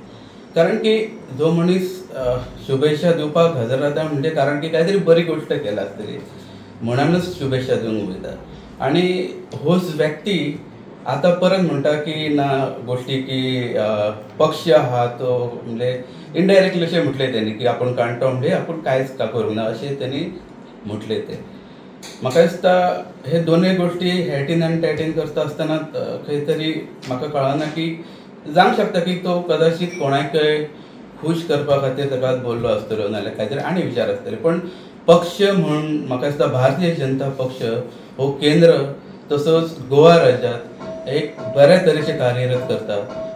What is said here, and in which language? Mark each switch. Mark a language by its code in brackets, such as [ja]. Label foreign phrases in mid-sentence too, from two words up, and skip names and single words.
[kok] कारण की जो मनीस शुभेच्छा दिवपाक हजर रावता म्हणजे कारण की काहीतरी बरी गोष्ट केला आसतली म्हणूनच शुभेच्छा दिवंक वयता। आणि होच व्यक्ती आता परत म्हणटा की ना गोष्टी की पक्ष आहा तो म्हणजे इनडायरेक्टली अशें म्हटलें त्यांनी की आपण काणटो म्हणजे आपण कांयच करूंक ना अशें त्यांनी म्हटलें ते। म्हाका दिसता हे दोनूय गोष्टी हेटीन आनी टॅटीन करता आसतना खंय तरी म्हाका कळना की जावंक शकता की तो कदाचित कोणाकय खूश करपा खातीर ताका बोललो आसतलो नाल्यार कांय आनी विचार आसतले, पण पक्ष म्हणून म्हाका दिसता भारतीय जनता पक्ष हो केंद्र तसोच गोवा राज्यात एक बऱ्या तरेचे कार्यरत करता।